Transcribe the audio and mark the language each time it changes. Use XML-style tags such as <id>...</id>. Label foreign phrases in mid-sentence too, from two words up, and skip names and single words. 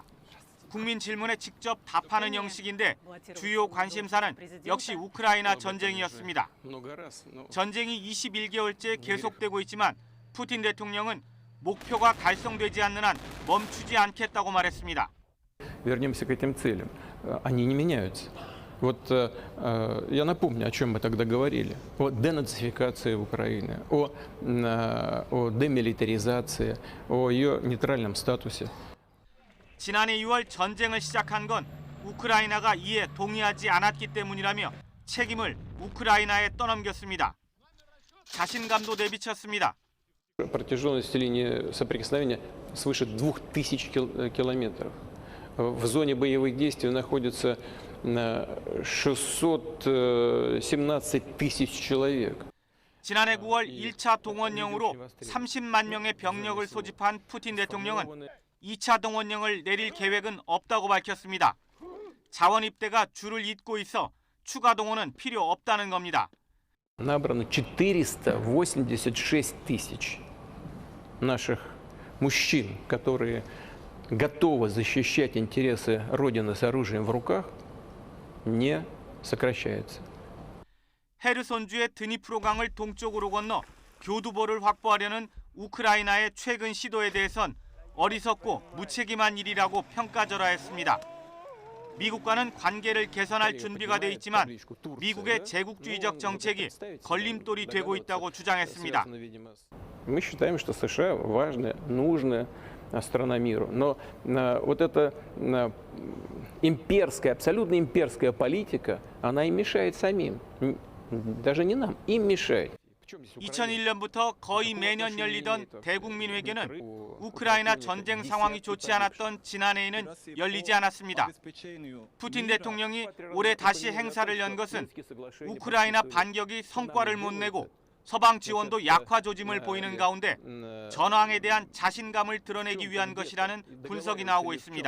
<ko>국민 질문에 직접 답하는 형식인데 주요 관심사는 역시 우크라이나 전쟁이었습니다. 전쟁이 21개월째 계속되고 있지만 푸틴 대통령은 목표가 달성되지 않는 한 멈추지 않겠다고 말했습니다.</ko> <ru>Вернемся к этим целям. Они не меняются. Вот я напомню, о чем мы тогда говорили. О денацификации Украины, о демилитаризации, о ее нейтральном статусе.</ru> <ko>지난해 6월 전쟁을 시작한 건 우크라이나가 이에 동의하지 않았기 때문이라며 책임을 우크라이나에 떠넘겼습니다. 자신감도 내비쳤습니다.</ko> <ru>Протяженность линии соприкосновения свыше 2000 километров. В зоне боевых действий находится 617 тысяч человек.</ru> <ko>지난해 9월 1차 동원령으로 30만 명의 병력을 소집한 푸틴 대통령은 2차 동원령을 내릴 계획은 없다고 밝혔습니다. 자원 입대가 줄을 잇고 있어 추가 동원은 필요 없다는 겁니다.</ko> <ru>Набрано 486 тысяч наших мужчин, которые готовы защищать интересы Родины с оружием в руках, не сокращается.</ru> <ko>헤르손주의 드니프로강을 동쪽으로 건너 교두보를 확보하려는 우크라이나의 최근 시도에 대해선 어리석고 무책임한 일이라고 평가절하했습니다. 미국과는 관계를 개선할 준비가 돼 있지만 미국의 제국주의적 정책이 걸림돌이 되고 있다고 주장했습니다.</ko> <ru>Мы считаем, что США важная, нужная страна миру, но вот эта имперская, абсолютно имперская политика, она им мешает самим, даже не нам, им мешает.</ru> <ko>2001년부터 거의 매년 열리던 대국민 회견은 우크라이나 전쟁 상황이 좋지 않았던 지난해에는 열리지 않았습니다. 푸틴 대통령이 올해 다시 행사를 연 것은 우크라이나 반격이 성과를 못 내고 서방 지원도 약화 조짐을 보이는 가운데 전황에 대한 자신감을 드러내기 위한 것이라는 분석이 나오고 있습니다.</ko>